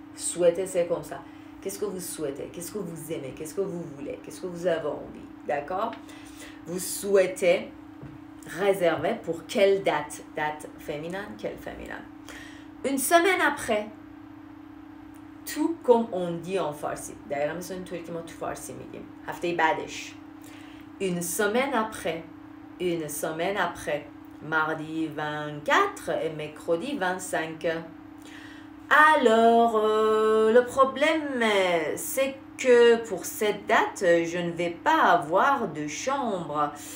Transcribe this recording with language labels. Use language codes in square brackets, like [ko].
[fr] Souhaiter, c'est comme ça. Qu'est-ce que vous souhaitez? Qu'est-ce que vous aimez? Qu'est-ce que vous voulez? Qu'est-ce que vous avez envie? D'accord? Vous souhaitez réserver pour quelle date? Date féminine? Quelle féminine? Une semaine après. Tout comme on dit en farsi. [fa] دقیقا مثل اینطوری که ما تو فارسی میگیم. هفته بعدش. [fr] Une semaine après. une semaine après, mardi 24 et mercredi 25. Alors, le problème, c'est que pour cette date, je ne vais pas avoir de chambre.